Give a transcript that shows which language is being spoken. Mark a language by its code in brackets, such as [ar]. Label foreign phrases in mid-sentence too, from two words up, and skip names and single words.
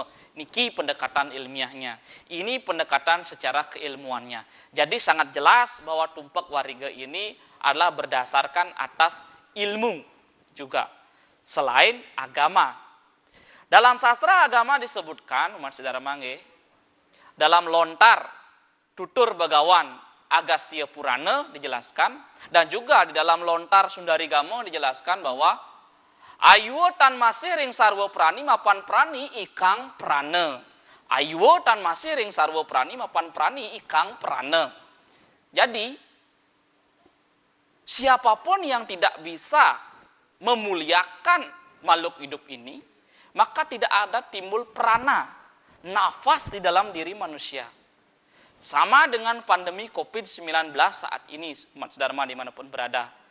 [id] Niki pendekatan ilmiahnya. Ini pendekatan secara keilmuannya. Jadi sangat jelas bahwa tumpak warige ini adalah berdasarkan atas ilmu juga, selain agama. Dalam sastra agama disebutkan, umat Dharma nggih, dalam lontar tutur Bagawan Agastya Purana dijelaskan, dan juga di dalam lontar Sundarigama dijelaskan bahwa [kaw] ayuwo tan masih ring sarwa prani mapan prani ikang prana. Ayuwo tan masih ring sarwa prani mapan prani ikang prana. [id] Jadi siapapun yang tidak bisa memuliakan makhluk hidup ini, maka tidak ada timbul prana, nafas di dalam diri manusia. Sama dengan pandemi COVID-19 saat ini, umat Dharma dimanapun berada.